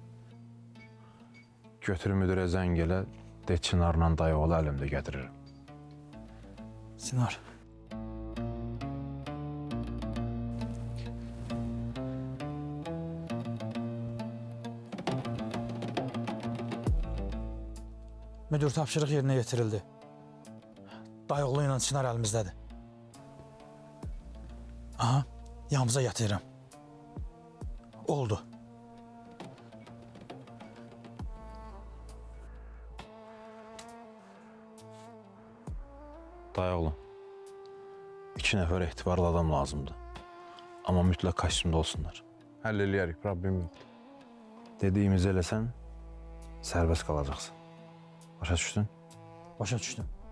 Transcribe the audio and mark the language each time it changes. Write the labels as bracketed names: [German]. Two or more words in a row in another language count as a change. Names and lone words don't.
[Azerbaijani] Götür müdürə zəng elə, de Çınarla dayı oğlu əlimdə gətiririm. [Turkish] Sinar. Müdür tapşırıq yerine getirildi. Dayıoğlu ile Çınar elimizdedir. Aha, yanımıza getiririm. Oldu. Dayoğlu. [Azerbaijani] 2 nəfər etibarlı adam lazımdır. Amma mütləq kostyumda olsunlar. Həll eləyərik, problem yox. Dediyimizi eləsən, sərbəst qalacaqsın. Başa düşdün? Başa düşdüm.